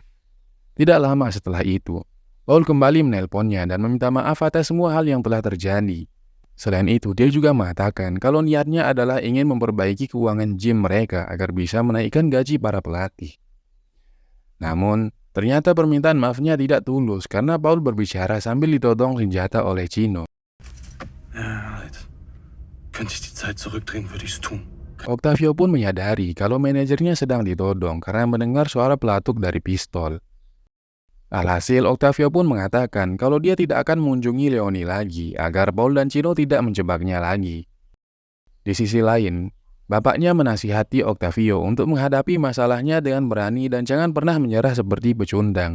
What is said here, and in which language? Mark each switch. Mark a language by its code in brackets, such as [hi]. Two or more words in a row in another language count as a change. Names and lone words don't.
[id] Tidak lama setelah itu, Paul kembali menelponnya dan meminta maaf atas semua hal yang telah terjadi. Selain itu, dia juga mengatakan kalau niatnya adalah ingin memperbaiki keuangan gym mereka agar bisa menaikkan gaji para pelatih. Namun, ternyata permintaan maafnya tidak tulus karena Paul berbicara sambil ditodong senjata oleh Chino. [de] Ja, halt. Könnte ich die Zeit zurückdrehen, würde ich es tun. [id] Octavio pun menyadari kalau manajernya sedang ditodong karena mendengar suara pelatuk dari pistol. Alhasil, Octavio pun mengatakan kalau dia tidak akan mengunjungi Leonie lagi agar Paul dan Chino tidak menjebaknya lagi. Di sisi lain, bapaknya menasihati Octavio untuk menghadapi masalahnya dengan berani dan jangan pernah menyerah seperti pecundang.